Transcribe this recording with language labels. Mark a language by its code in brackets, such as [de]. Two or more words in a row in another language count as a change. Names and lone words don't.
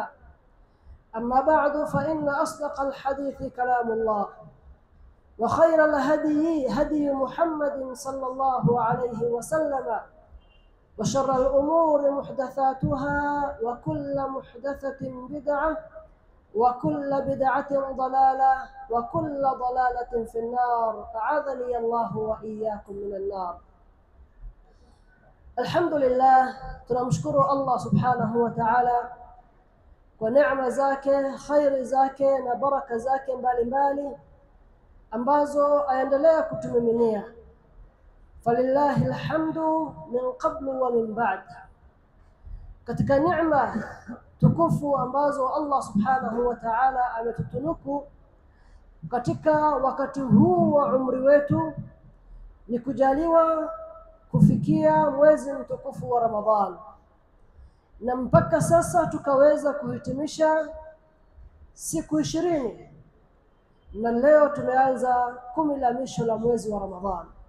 [ar] أما بعد، فإن أصدق الحديث كلام الله، وخير الهدي هدي محمد صلى الله عليه وسلم، وشر الأمور محدثاتها، وكل محدثة بدعة، وكل بدعة ضلالة، وكل ضلالة في النار. أعاذني الله وإياكم من النار. [sw] Alhamdulillah, tunamshukuru Allah [ar] سبحانه وتعالى [sw] kwa neema zake, khairi zake na baraka zake mbalimbali ambazo aendelea kutumiminia. [ar] فلله الحمد من قبل ومن بعد. [sw] Katika neema tukufu ambazo Allah [ar] سبحانه وتعالى [sw] ametutunuku katika wakati huu wa umri wetu ni kujaliwa kufikia mwezi mtukufu wa Ramadhan, na mpaka sasa tukaweza kuhitimisha siku 20, na leo tumeanza 10 la mwisho la mwezi wa Ramadhan.